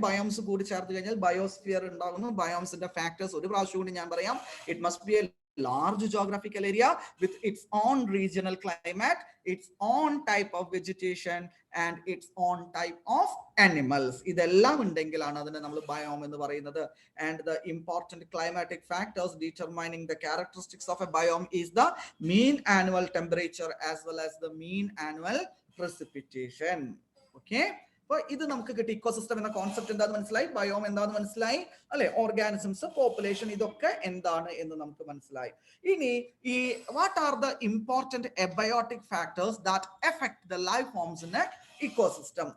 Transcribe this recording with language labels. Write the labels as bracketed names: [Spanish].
[Malayalam] Biomes കൂടി ചേർത്ത് കഴിഞ്ഞാൽ ബയോസ്ഫിയർ ഉണ്ടാകുന്നു. ബയോംസിന്റെ ഫാക്ടേഴ്സ് ഒരു പ്രാവശ്യം കൂടി ഞാൻ പറയാം. [English] It must be a large geographical area with its own regional climate, its own type of vegetation and its own type of animals. [Malayalam] ഇതെല്ലാം ഉണ്ടെങ്കിലാണ് അതിനെ നമ്മൾ ബയോം എന്ന് പറയുന്നത്. [English] And the important climatic factors determining the characteristics of a biome is the mean annual temperature as well as the mean annual precipitation. [Malayalam] Okay, അപ്പൊ ഇത് നമുക്ക് കിട്ടി. Ecosystem എന്ന കോൺസെപ്റ്റ് എന്താണെന്ന് മനസ്സിലായി, ബയോം എന്താണെന്ന് മനസ്സിലായി അല്ലെ, ഓർഗാനിസംസ്, പോപ്പുലേഷൻ, ഇതൊക്കെ എന്താണ് എന്ന് നമുക്ക് മനസ്സിലായി. ഇനി ഈ [English] What are the important abiotic factors that affect the life forms in a ecosystem.